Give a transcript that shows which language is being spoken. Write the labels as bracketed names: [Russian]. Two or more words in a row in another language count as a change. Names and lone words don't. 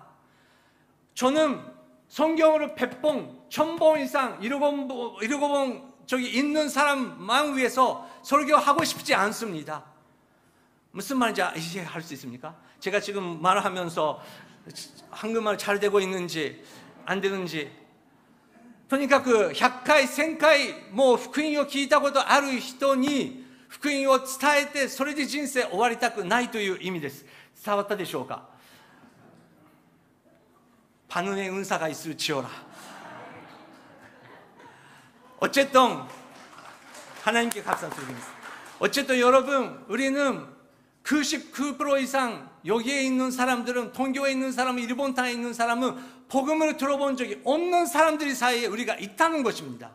[Korean] 저는 성경으로 100번, 1000번 이상 읽어본 적이 있는 사람만 위해서 설교하고 싶지 않습니다. 무슨 말인지 이해할 수 있습니까? 제가 지금 말하면서 한국말 잘 되고 있는지 안 되는지. [Japanese] 그러니까 그 100回, 1000回も福音を聞いたことある人に福音を伝えてそれで人生終わりたくないという意味です。伝わったでしょうか? [Korean] 반응의 은사가 있을지어라. 어쨌든 하나님께 감사드립니다. 어쨌든 여러분, 우리는 99% 이상 여기에 있는 사람들은, 동교에 있는 사람은, 일본 땅에 있는 사람은 복음을 들어본 적이 없는 사람들 사이에 우리가 있다는 것입니다.